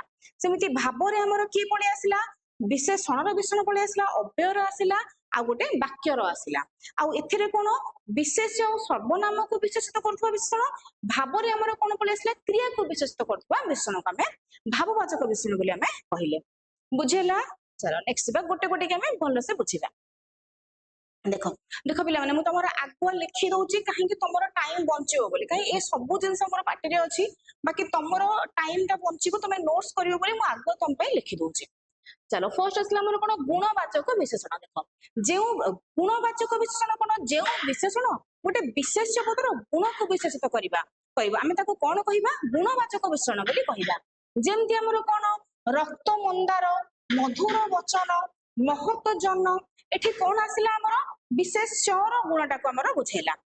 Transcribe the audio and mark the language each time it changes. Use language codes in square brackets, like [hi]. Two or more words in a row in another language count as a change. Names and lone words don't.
[or] ସେମିତି ଭାବରେ ଆମର କିଏ ପଳେଇ ଆସିଲା ବିଶେଷଣର ବିଶେଷଣ ପଳେଇ ଆସିଲା ଅବ୍ୟୟର ଆସିଲା ଆଉ ଗୋଟେ ବାକ୍ୟର ଆସିଲା। ଆଉ ଏଥିରେ କଣ ବିଶେଷ ଆଉ ସର୍ବନାମକୁ ବିଶେଷିତ କରୁଥିବା ବିଶେଷଣ ଭାବରେ ଆମର କଣ ପଳେଇ ଆସିଲା କ୍ରିୟାକୁ ବିଶେଷିତ କରୁଥିବା ବିଶେଷଣକୁ ଆମେ ଭାବବାଚକ ବିଶେଷଣ ବୋଲି ଆମେ କହିଲେ ବୁଝିଲା। चलो नेक्स्ट ଯିବା ଗୋଟେ ଗୋଟେ ଆମେ ଭଲସେ ବୁଝିବା। ଦେଖ ଦେଖ ପିଲାମାନେ ମୁଁ ତମର ଆଗୁଆ ଲେଖି ଦଉଛି କାହିଁକି ତମର ଟାଇମ ବଞ୍ଚିବ ବୋଲି କାହିଁ ଏ ସବୁ ଜିନିଷ ଆମର ପାଟିରେ ଅଛି ବାକି ତମର ଟାଇମ ଟା ବଞ୍ଚିବ ତମେ ନୋଟ୍ସ କରିବ ବୋଲି ମୁଁ ଆଗୁଆ ତମ ପାଇଁ ଲେଖି ଦଉଛି। चलो फर्स्ट ଆସିଲା ଆମର କଣ ଗୁଣବାଚକ ବିଶେଷଣ। ଦେଖ ଯେଉଁ ଗୁଣବାଚକ ବିଶେଷଣ କଣ ଯେଉଁ ବିଶେଷଣ ଗୋଟେ ବିଶେଷ୍ୟ ପଦର ଗୁଣକୁ ବିଶେଷିତ କରିବା କହିବା ଆମେ ତାକୁ କଣ କହିବା ଗୁଣବାଚକ ବିଶେଷଣ ବୋଲି କହିବା। ଯେମିତି ଆମର କଣ ରକ୍ତ ମନ୍ଦାର ମଧୁର ବଚନ ମହତ ଜନ ଏଠି କଣ ଆସିଲା ଆମର ବିଶେଷ୍ୟର ଗୁଣଟାକୁ ଆମର ବୁଝେଇଲା।